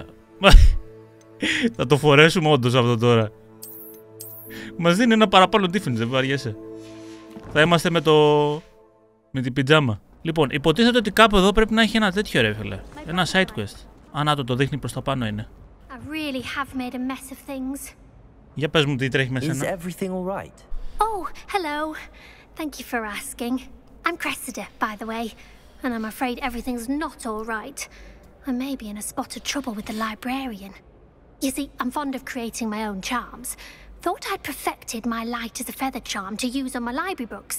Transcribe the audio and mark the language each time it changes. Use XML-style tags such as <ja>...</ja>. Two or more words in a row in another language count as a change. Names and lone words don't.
<el>Θα το φορέσουμε όντως αυτό τώρα. Μας δίνει ένα παραπάνω defense, δεν βαριέσαι. Θα είμαστε με την πιτζάμα. Λοιπόν, υποτίθεται ότι κάπου εδώ πρέπει να έχει ένα τέτοιο ρε φίλε.</el> <en>Ένα side quest.</en> <el>Α, να το δείχνει προς τα πάνω είναι.</el> <en>I really have made a mess of things.</en> <el>Για πες μου τι τρέχει μέσα.</el> <en>Is everything all right? Oh, hello. Thank you for asking. I'm Cressida, by the way, and I'm afraid everything's not all right. I may be in a spot of trouble with the librarian. You see, I'm fond of creating my own charms. Thought I'd perfected my light as a feather charm to use on my library books.</en>